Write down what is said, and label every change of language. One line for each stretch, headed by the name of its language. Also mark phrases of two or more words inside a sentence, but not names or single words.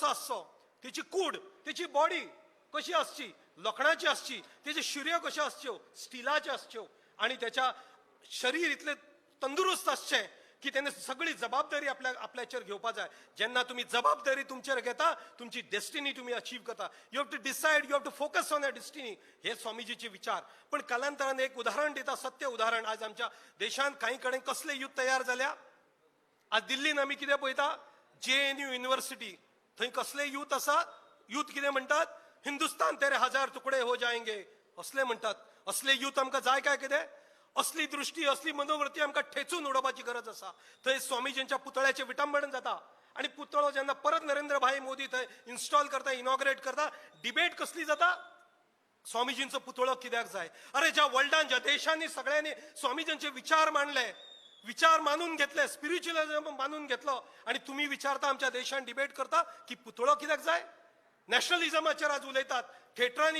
Konkani: आसचो तेची कूड तेची बॉडी कशी आसची लोखणाची आसची तेजे शिऱ्यो कश्यो आसच्यो स्टिलाच्यो आसच्यो आणि त्याच्या शरीर इतले तंदुरुस्त आसचें की तेणे सगळी जबाबदारी आपल्याचेर घेवपा जाय जेन्ना तुम्ही जबाबदारी तुमचेर घेता तुमची डेस्टिनी तुम्ही अचीव करता
English: you have to decide you have to focus on a destiny
Konkani: हे स्वामीजीचे विचार पण कालांतरान एक उदाहरण दिता सत्य उदाहरण आज आमच्या देशांत काही कडेन कसले युथ तयार जाल्या आज दिल्लीन आमी कितें पळयता JNU युनिव्हर्सिटी थंय कसले युथ आसा युथ कितें म्हणटात
Hindi: हिंदुस्तान तेरे हजार तुकडे हो जाएंगे
Konkani: असले म्हणटात असले युथ आमकां जाय काय कितें असली दृष्टी असली मनोवृत्ती आमकां ठेचून उडोवपाची गरज आसा थंय स्वामीजींच्या पुतळ्याचें विटंबन जाता आणि पुतळो जेन्ना परत नरेंद्र भाई मोदी थंय इन्स्टॉल करता इनॉग्रेट करता डिबेट कसली जाता स्वामीजींचो पुतळो कित्याक जाय अरे ज्या वर्ल्डान ज्या देशांनी सगळ्यांनी स्वामीजींचे विचार मांडले विचार मानून घेतले स्पिरिच्युअलिझम मानून घेतलो आणि तुम्ही विचारता आमच्या देशान डिबेट करता की पुतळो कित्याक जाय नॅशनलिझमाचेर आज उलयतात थिएटरांनी